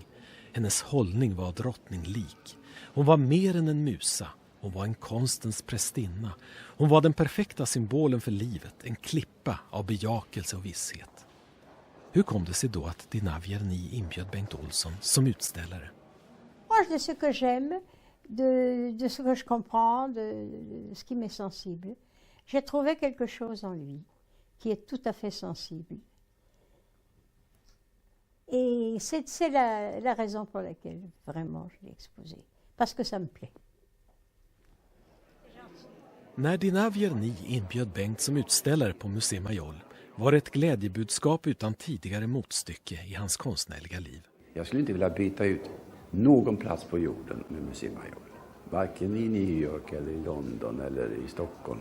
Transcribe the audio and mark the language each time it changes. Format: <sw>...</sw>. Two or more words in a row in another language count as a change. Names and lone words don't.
<sv>Hennes hållning var drottninglik. Hon var mer än en musa. Hon var en konstens prästinna. Hon var den perfekta symbolen för livet, en klippa av bejakelse och visshet. Hur kom det sig då att Dinah Vierny inbjöd Bengt Olsson som utställare?</sv> <fr>De ce que j'aime, de ce que je comprends, de ce qui m'est sensible. J'ai trouvé quelque chose en lui qui est tout à fait sensible. Et c'est la raison pour laquelle vraiment je l'ai exposé. Parce que ça me plaît.</fr> <sv>När Dinah Vierny inbjöd Bengt som utställare på Musée Mayol var ett glädjebudskap utan tidigare motstycke i hans konstnärliga liv. Jag skulle inte vilja byta ut någon plats på jorden med Museum Mayol. Varken i New York eller i London eller i Stockholm.</sv>